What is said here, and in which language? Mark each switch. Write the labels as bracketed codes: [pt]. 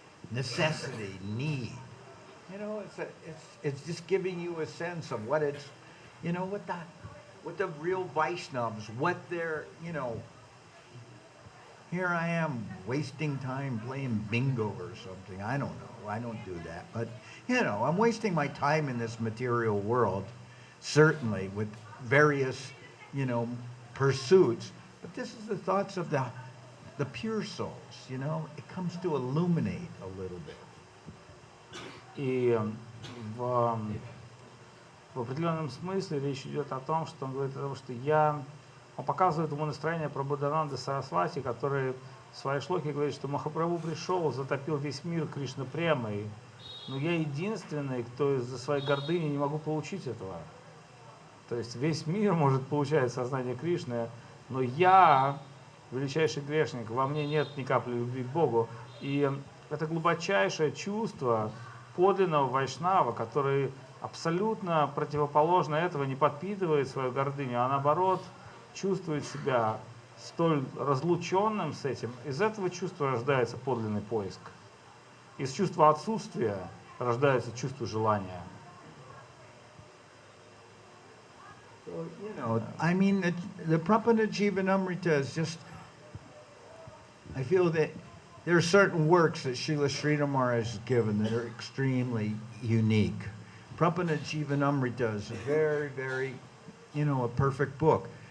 [en] Necessity, need. You know, it's just giving you a sense of what it's, you know, what the real Vaishnavas, what they're, you know, here I am wasting time playing bingo or something. I don't know. I don't do that. But, you know, I'm wasting my time in this material world, certainly with various, you know, pursuits. But this is the thoughts of the pure souls, you know. It comes to illuminate a little bit. [ru] И в определенном смысле речь идет о том, что он говорит о том, что он показывает ему настроение Прабодхананды Сарасвати, который в своей шлоке говорит, что Махапрабху пришел, затопил весь мир Кришна премой, но я единственный, кто из-за своей гордыни не могу получить этого. То есть весь мир может получать сознание Кришны, но я, величайший грешник, во мне нет ни капли любви к Богу. И это глубочайшее чувство подлинного вайшнава, который абсолютно противоположно этого не подпитывает свою гордыню, а наоборот чувствует себя столь разлученным с этим, из этого чувства рождается подлинный поиск. Из чувства отсутствия рождается чувство желания. [en] You know, I mean, the Prapada Jivanamrita is just, I feel that there are certain works that Srila Sridhar Maharaj has given that are extremely unique. Prapada Jivanamrita is a very, very, you know, a perfect book.